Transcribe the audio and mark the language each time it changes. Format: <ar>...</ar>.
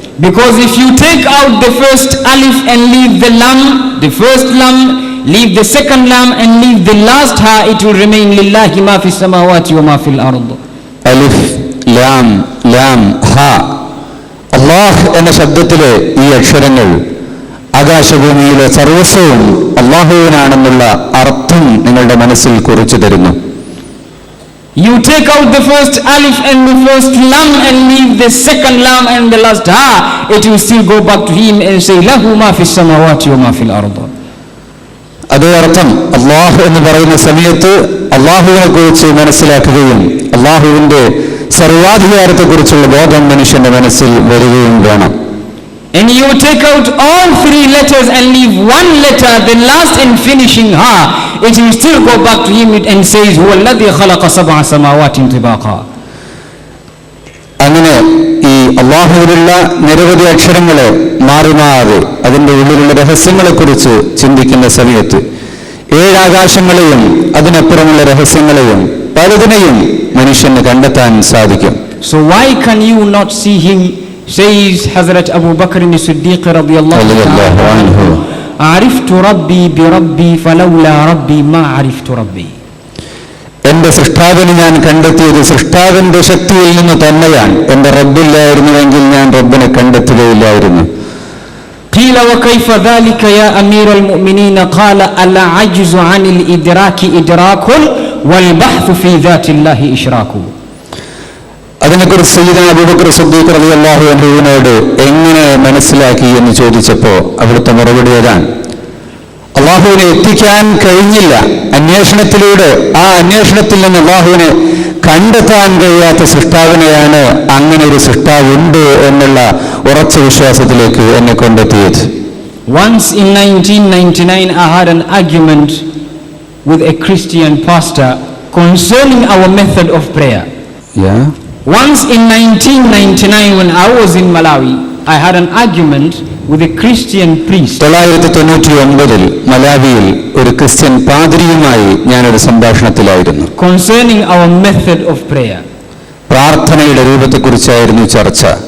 <en>Because if you take out the first alif and leave the lam, the first lam, leave the second lam and leave the last ha, it will remain</en> <ar>lillahi ma fi samawati wa ma fil ard.</ar> <ml>അലിഫ് ലാം ലാം ഹ, അള്ളാഹ് എന്ന ശബ്ദത്തിലെ ഈ അക്ഷരങ്ങൾ ആകാശഭൂമിയിലെ സർവസ്വവും അള്ളാഹുവിനാണെന്നുള്ള അർത്ഥം നിങ്ങളുടെ മനസ്സിൽ കുറിച്ചു തരുന്നു.</ml> <en>You take out the first alif and the first lam and leave the second lam and the last ha, it will still go back to him and say</en> <ar>lahu ma fi samawati wa ma fil ard.</ar> <ml>അതേ അർത്ഥം അള്ളാഹു എന്ന് പറയുന്ന സമയത്ത് അള്ളാഹുവിനെ കുറിച്ച് മനസ്സിലാക്കുകയും അള്ളാഹുവിന്റെ സർവാധികാരത്തെക്കുറിച്ചുള്ള ബോധം മനുഷ്യന്റെ മനസ്സിൽ വരികയും വേണം.</ml> <en>And you take out all 3 letters and leave 1 letter, the last and finishing ha, it will still go back to him and says</en> <ar>huwa alladhi khalaqa sab'a samawatin tibaqa.</ar> <ml>അങ്ങനെ അള്ളാഹുവിലുള്ള നിരവധി അക്ഷരങ്ങളെ മാറി മാറി അതിൻ്റെ ഉള്ളിലുള്ള രഹസ്യങ്ങളെക്കുറിച്ച് ചിന്തിക്കുന്ന സമയത്ത് 7 ആകാശങ്ങളെയും അതിനപ്പുറമുള്ള രഹസ്യങ്ങളെയും പലതിനെയും മനുഷ്യന് കണ്ടെത്താൻ സാധിക്കും.</ml> <en>So why can you not see him, says Hazrat Abu Bakr as-Siddiq radiyallahu anhu,</en> <ar>ariftu rabbi bi rabbi falawla rabbi ma ariftu rabbi.</ar> <ml>എന്റെ സൃഷ്ടാവിനെ ഞാൻ കണ്ടെത്തിയത് സൃഷ്ടാവിന്റെ ശക്തിയിൽ നിന്ന് തന്നെയാണ്. എന്റെ റബ്ബില്ലായിരുന്നുവെങ്കിൽ ഞാൻ റബ്ബിനെ കണ്ടെത്തുകയില്ലായിരുന്നു.</ml> <ar>قيل وكيف ذلك يا أمير المؤمنين قال العجز عن الإدراك إدراك والبحث في ذات الله إشراك.</ar> <ml>അതിനെക്കുറിച്ച് സയ്യിദുനാ അബൂബക്കർ സിദ്ദീഖ് റളിയല്ലാഹു അൻഹുവിനോട് എങ്ങനെ മനസ്സിലാക്കി എന്ന് ചോദിച്ചപ്പോൾ അവിടുത്തെ മറുപടി ഏതാണ്? അള്ളാഹുവിനെ എത്തിക്കാൻ കഴിഞ്ഞില്ല. അന്വേഷണത്തിലൂടെ ആ അന്വേഷണത്തിൽ നിന്ന് അള്ളാഹുവിനെ കണ്ടെത്താൻ കഴിയാത്ത സൃഷ്ടാവിനെയാണ് അങ്ങനെ ഒരു സൃഷ്ടാവുണ്ട് എന്നുള്ള ഉറച്ച വിശ്വാസത്തിലേക്ക് എന്നെ കൊണ്ടെത്തിയത്.</ml> <en>Once in 1999 I had an argument with a Christian pastor concerning our method of prayer. Once in 1999 when I was in Malawi I had an argument with a Christian priest.</en> <ml>1999 മലാവിയിൽ ഒരു ക്രിസ്ത്യൻ പാദ്രിയുമായി ഞാനൊരു സംഭാഷണത്തിലായിരുന്നു.</ml> <en>Concerning our method of prayer.</en> <ml>പ്രാർത്ഥനയുടെ രൂപത്തെക്കുറിച്ചായിരുന്നു ചർച്ച.</ml>